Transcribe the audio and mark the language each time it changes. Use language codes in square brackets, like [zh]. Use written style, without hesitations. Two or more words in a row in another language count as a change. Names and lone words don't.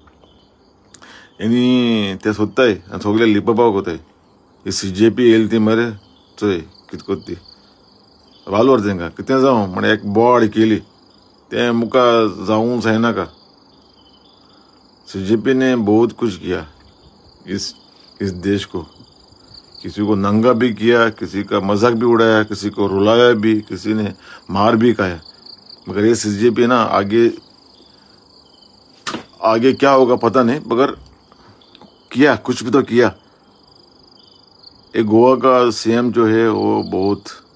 [kok] आनी ते सोदताय आनी सगळे लिपोवपाक कोताय ही CJP येयली ती मरे चोय कितें कोत्ता ती वालोर तेंकां कितें जावं म्हण एक बोवाड केली तें मुखार जावूं जायनाका [hi] CJP ने बहुत कुछ किया इस देश को किसी को नंगा भी किया किसी का मजाक भी उड़ाया किसी को रुलाया भी किसी ने मार भी खाया मगर ये CJP ना आगे क्या होगा पता नहीं मगर किया कुछ भी तो किया एक गोवा का CM जो है वो बहुत